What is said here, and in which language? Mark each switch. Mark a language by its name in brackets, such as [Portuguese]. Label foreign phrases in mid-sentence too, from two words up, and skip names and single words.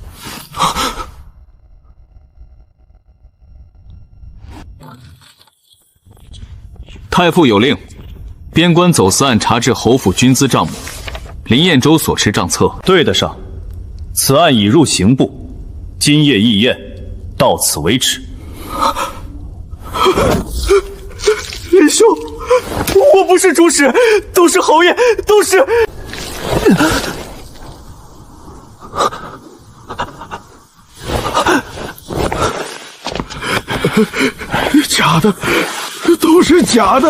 [Chinese] 太傅有令，邊關走私案查至侯府軍資賬目，林彥州所持賬冊對得上。此案已入刑部，今夜議驗，到此為止。林兄，我不是主使，都是侯爺，都是。假的，都是假的。